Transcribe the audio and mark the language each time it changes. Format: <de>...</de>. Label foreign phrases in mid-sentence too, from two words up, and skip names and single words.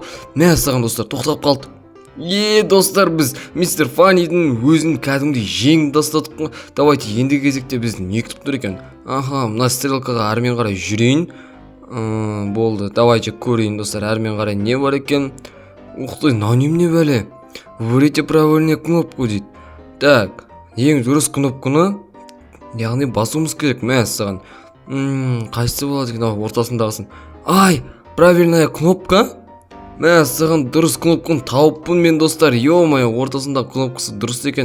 <kk>Мәссаған достар, тоқтап қалды. Достар, біз мистер Фаннидің өзін кәдімгідей жеңіп тастадық қой. Давайте енді кезекте біз не күтіп тұр екен? Мына стрелкаға әрмен қарай жүрейін. Болды, давайте көрейін достар, әрмен қарай не бар екен? Уқтай, немене бәле?</kk> <ru>Выберите правильную кнопку дейді.</ru> <kk>Так, ең дұрыс кнопканы, яғни басуымыз керек. Мәссаған. Қайсы болады екен, ортасындағысын.</kk> <ru>Правильная кнопка.</ru> <kk>Мәссаған, дұрыс кнопканы тауыппын мен достар. Ё-моё, ортасындағы кнопкасы дұрыс екен.</kk>